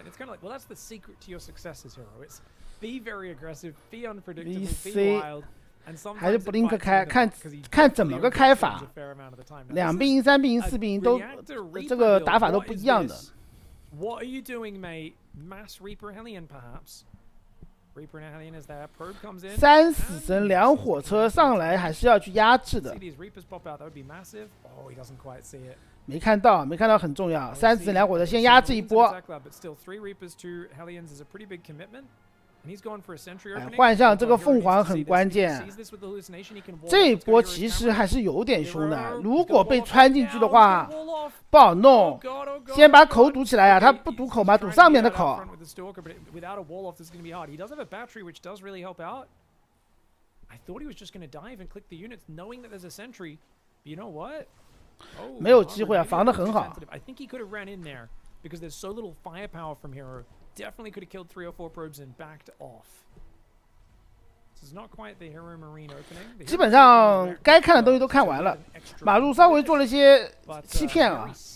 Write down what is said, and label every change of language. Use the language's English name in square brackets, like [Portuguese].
[English] And it's kind of like, well, that's the secret to your success as Hero. It's be very aggressive, be unpredictable, be wild. [Chinese] 还是布林克开，看怎么个开法。2比1、3比1、4比1都这个打法都不一样的。 [English] What are you doing, mate? Mass Reaper Hellion, perhaps. Reaper Hellion is there. Probe comes in. [Chinese] 3死神2火车上来还是要去压制的。 [English] See these Reapers pop out. That would be massive. Oh, he doesn't quite see it. [Chinese] 没看到很重要。3死神2火车先压制一波。 [English] But still, 3 Reapers, 2 Hellions is a pretty big commitment. And he's going for a sentry opening. [Chinese] 换上这个凤凰很关键。这一波其实还是有点凶的，如果被穿进去的话不好弄。先把口堵起来呀，他不堵口吗？堵上面的口。 [English] Without a wall off, this is going to be hard. He does have a battery, which does really help out. I thought he was just going to dive and click the units, knowing that there's a sentry. But you know what? [Chinese] 没有机会啊，防得很好。 [English] I think he could have ran in there because there's so little firepower from Hero. Definitely could have killed 3 or 4 probes and backed off. This is not quite the Hero Marine opening. [Chinese] 基本上该看的东西都看完了，马路稍微做了一些欺骗啊。